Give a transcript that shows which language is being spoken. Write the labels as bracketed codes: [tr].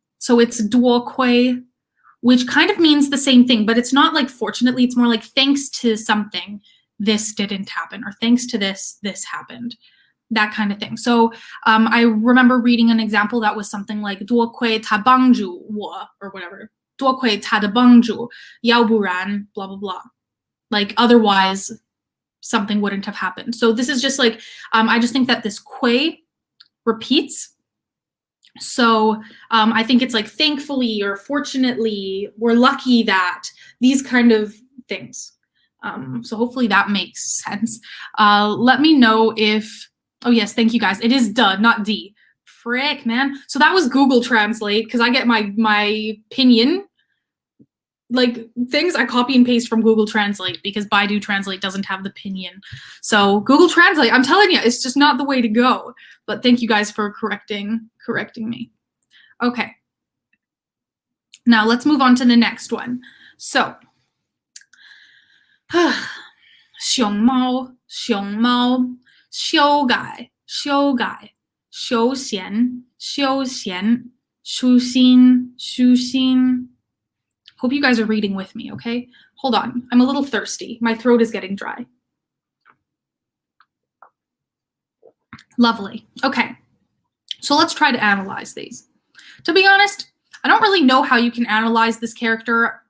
[en] So it's 多亏, which kind of means the same thing, but it's not like fortunately, it's more like thanks to something, this didn't happen, or thanks to this happened. That kind of thing. So I remember reading an example that was something like [zh] 多亏他帮助我 [en] or whatever. [zh] 多亏他的帮助, 要不然 [en] blah blah blah. Like otherwise something wouldn't have happened. So this is just like I just think that this 亏 repeats. So I think it's like thankfully or fortunately, we're lucky that, these kind of things. So hopefully that makes sense. Let me know if, oh yes, thank you guys. It is duh, not D. Frick, man. So that was Google Translate, because I get my pinyin, like things I copy and paste from Google Translate because Baidu Translate doesn't have the pinyin. So Google Translate, I'm telling you, it's just not the way to go. But thank you guys for correcting me. Okay. Now let's move on to the next one. So, [zh] 熊猫，熊猫，修改，修改，休闲，休闲，舒心，舒心。 [en] Hope you guys are reading with me, okay? Hold on, I'm a little thirsty. My throat is getting dry. Lovely. Okay, so let's try to analyze these. To be honest, I don't really know how you can analyze this character.